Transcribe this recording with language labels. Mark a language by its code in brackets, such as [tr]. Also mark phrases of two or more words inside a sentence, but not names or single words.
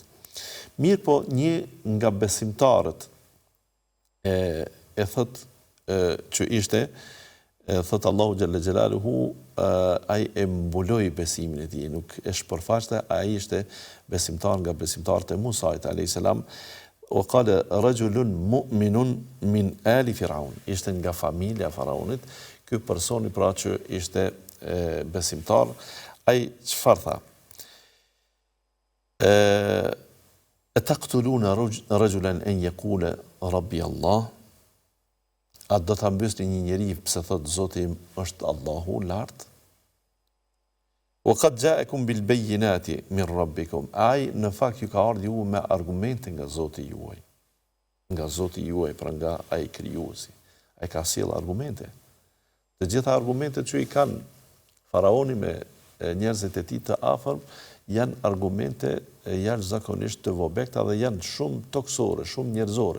[sq] Mirë po, një nga besimtarët e thot që ishte, thot Allahu [ar] جل جلاله, [sq] ai e mbuloi besimin e tij, nuk e shpërfaqte, ai ishte besimtar nga besimtarët e Musait [ar] عليه السلام. وقال رجل مؤمن من آل فرعون, [sq] ishte nga familja faraonit, ky personi pra që ishte besimtar, ai çfarë tha? [ar] تقتلون رجلا أن يقول ربي الله? [sq] A do ta mbysni një njeri pse thot Zoti im është Allahu lart? [ar] وقد جاءكم بالبينات من ربكم. [sq] Ai në fakt ju ka ardhur ju me argumente nga Zoti juaj. Nga Zoti juaj, pra nga ai krijuesi. Ai ka sjell argumente. Të gjitha argumentet që i kanë faraoni me njerëzit e tij të afërm janë argumente jashtëzakonisht të vobekta dhe janë shumë toksore, shumë njerëzore.